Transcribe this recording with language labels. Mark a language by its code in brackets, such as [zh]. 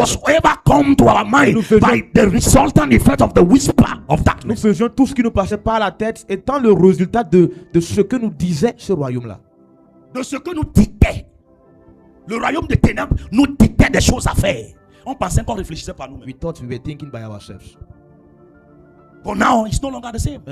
[en] whatsoever come to our mind [fr] nous faisions- [en] by the resultant effect of the whisper of [fr] Nous [en] darkness. [fr] faisions tout ce qui nous passait par la tête, étant le résultat de ce que nous disait ce royaume-là. De ce que nous dictait. Le royaume des ténèbres nous dictait des choses à faire. On pensait qu'on réfléchissait par nous-mêmes. [en] We thought we were thinking by ourselves. But now it's no longer the same.